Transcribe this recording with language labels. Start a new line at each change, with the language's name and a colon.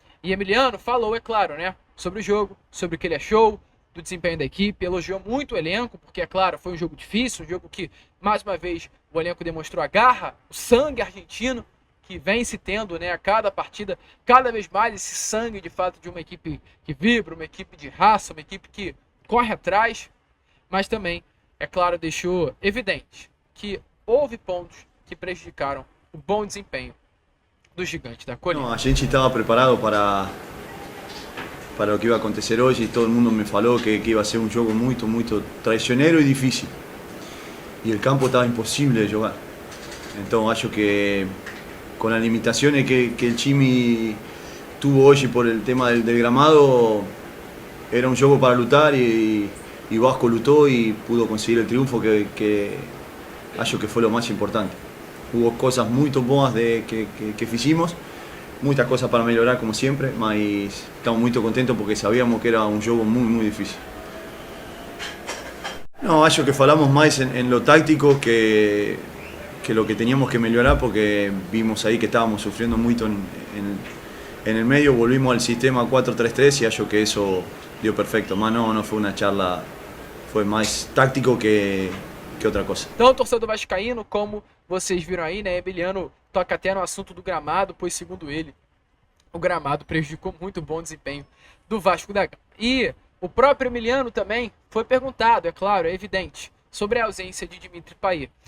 Portuguese: E Emiliano falou, é claro, né, sobre o jogo, sobre o que ele achou do desempenho da equipe, elogiou muito o elenco, porque, é claro, foi um jogo difícil, um jogo que, mais uma vez, o elenco demonstrou a garra, o sangue argentino, que vem se tendo, né, a cada partida, cada vez mais esse sangue, de fato, de uma equipe que vibra, uma equipe de raça, uma equipe que corre atrás, mas também, é claro, deixou evidente que houve pontos que prejudicaram o bom desempenho do Gigante da Colina.
Spanish: No,
Portuguese: a gente
Spanish: estaba preparado para lo que iba a
Portuguese: acontecer
Spanish: hoy y todo el mundo
Portuguese: me falou
Spanish: que iba a ser un juego muy traicionero y difícil. Y el campo estaba imposible de jugar. Entonces
Portuguese: acho que
Spanish: con las limitaciones que el Chimi tuvo hoy por el tema del
Portuguese: gramado,
Spanish: era un juego para
Portuguese: lutar
Spanish: y Vasco
Portuguese: lutó
Spanish: y pudo conseguir el triunfo que acho que fue lo más importante. Hubo cosas muy
Portuguese: boas
Spanish: que hicimos, muchas cosas para mejorar como siempre,
Portuguese: mas
Spanish: estamos muy contentos porque sabíamos que era un juego muy difícil. No,
Portuguese: acho que falamos
Spanish: más en lo táctico que lo que teníamos que mejorar, porque vimos ahí que estábamos sufriendo mucho en el medio, volvimos al sistema 4-3-3 y
Portuguese: acho que
Spanish: eso dio perfecto. Mas no fue una charla, fue más táctico que
Portuguese: outra coisa. Então, torcedor vascaíno, como vocês viram aí, né, Emiliano toca até no assunto do gramado, pois segundo ele, o gramado prejudicou muito o bom desempenho do Vasco da Gama. E o próprio Emiliano também foi perguntado, é claro, é evidente, sobre a ausência de Dimitri Payet.